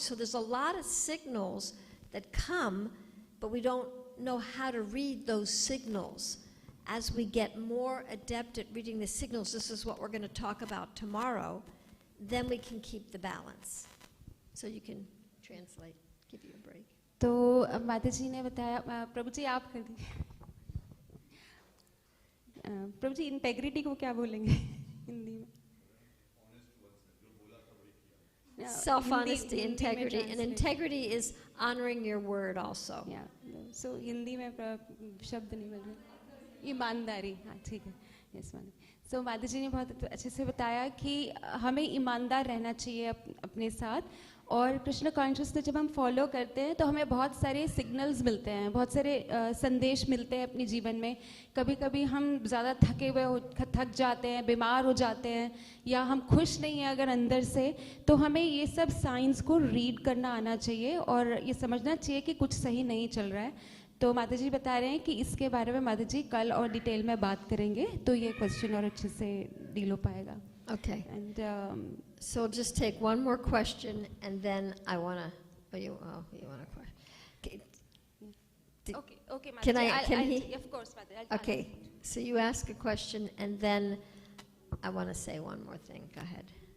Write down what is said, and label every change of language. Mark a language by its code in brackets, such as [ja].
[en] So there's a lot of signals that come, but we don't know how to read those signals. As we get more adept at reading the signals, this is what we're going to talk about tomorrow, then we can keep the balance. So you can translate, give you a break. [hi] तो माताजी ने बताया, प्रभु जी आप कर दीजिए। प्रभु जी integrity को क्या बोलेंगे हिंदी में? [en] Self-honesty, integrity, and integrity is honoring your word also. Yeah, so [hi] Hindi में शब्द नहीं मिल रहे। ईमानदारी, हाँ ठीक है, [en] Yes ma'am. So [hi] माताजी ने बहुत अच्छे से बताया कि हमें ईमानदार रहना चाहिए अपने साथ, और कृष्ण कॉन्शियसनेस जब हम फॉलो करते हैं तो हमें बहुत सारे सिग्नल्स मिलते हैं, बहुत सारे संदेश मिलते हैं अपने जीवन में। कभी कभी हम ज़्यादा थके हुए थक जाते हैं, बीमार हो जाते हैं, या हम खुश नहीं हैं अगर अंदर से, तो हमें ये सब साइंस को रीड करना आना चाहिए और ये समझना चाहिए कि कुछ सही नहीं चल रहा है। तो माताजी बता रहे हैं कि इसके बारे में माताजी कल और डिटेल में बात करेंगे, तो ये क्वेश्चन और अच्छे से डील हो पाएगा। [en] Okay. And So just take one more question, and then I want to. You want a question? okay, Can Mataji, can he? Of course, Mataji. Okay. So you ask a question, and then I want to say one more thing. Go ahead.